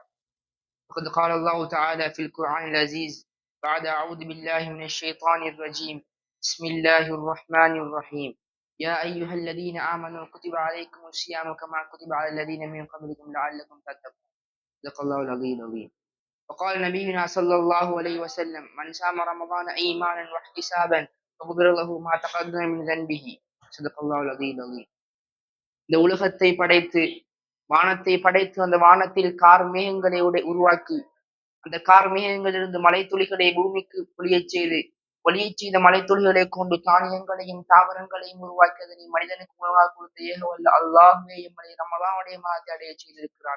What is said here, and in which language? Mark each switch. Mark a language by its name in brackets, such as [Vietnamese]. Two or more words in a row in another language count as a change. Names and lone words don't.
[Arabic] وقد قال الله تعالى في القرآن العزيز بعد أعوذ بالله من الشيطان الرجيم بسم الله الرحمن الرحيم يا أيها الذين آمنوا كتب عليكم الصيام كما كتب على الذين من قبلكم لعلكم تتقون. صدق الله العلي العظيم. وقال نبينا صلى الله عليه وسلم من صام رمضان إيمانا واحتسابا فغفر له ما تقدم من ذنبه. صدق الله العلي العظيم. [Tamil] இந்த உலகத்தை படைத்து வானத்தை படைத்து அந்த வானத்தில் கார் மேகங்களை உருவாக்கி அந்த கார் மேகங்களிலிருந்து மலை துளிகளை பூமிக்கு பொழியச் செய்த மலை துளிகளை கொண்டு தானியங்களையும் தாவரங்களையும் உருவாக்கி அதனை மனிதனுக்கு உணவாக கொடுத்த ஏகவல்ல அல்லாஹ்வே எம்மனை ரமலானுடைய மாதத்தை அடைய செய்திருக்கிறான்.